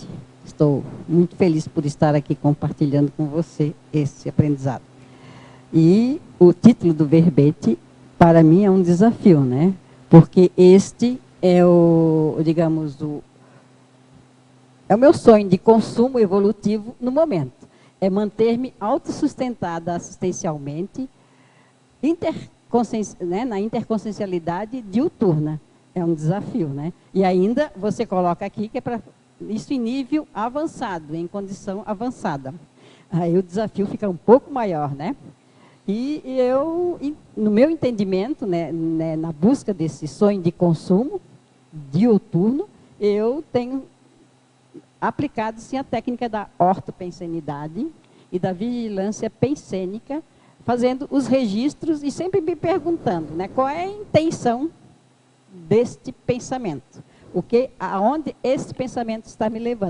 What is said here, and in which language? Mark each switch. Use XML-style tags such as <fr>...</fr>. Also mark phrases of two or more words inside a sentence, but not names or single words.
<pt>Estou muito feliz por estar aqui compartilhando com você esse aprendizado. E o título do verbete, para mim, é um desafio, né? Porque este é digamos, é o meu sonho de consumo evolutivo no momento. É manter-me autossustentada assistencialmente, na interconsciencialidade diuturna. É um desafio, né? E ainda você coloca aqui que é para isso em nível avançado, em condição avançada. Aí o desafio fica um pouco maior, né? E eu, no meu entendimento, né, na busca desse sonho de consumo diuturno, eu tenho aplicado, sim, a técnica da ortopensenidade e da vigilância pensênica, fazendo os registros e sempre me perguntando, né, qual é a intenção deste pensamento, aonde esse pensamento está me levando.</pt>